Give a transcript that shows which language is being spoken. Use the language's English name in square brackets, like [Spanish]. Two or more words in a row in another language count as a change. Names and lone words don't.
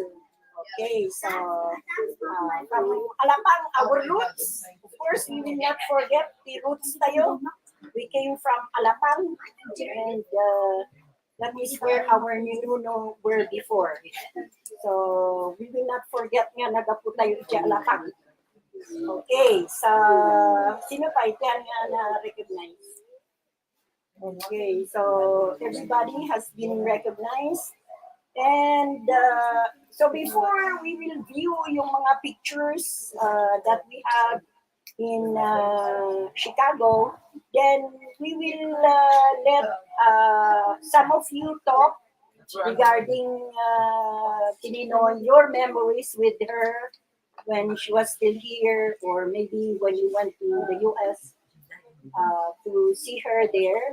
[English] Okay, so from Alapang, our roots, of course, we will not forget the roots tayo. We came from Alapang, and that is where our ninuno were before. So, we will not forget [Iloko] nga nagapu tayo sa Alapang. Okay, so, sino pa itiyan nga na-recognize? [English] Okay, so everybody has been recognized. And so before we will view [Filipino] yung mga [English] pictures that we have in Chicago, then we will let some of you talk regarding Tinino, your memories with her when she was still here, or maybe when you went to the US to see her there.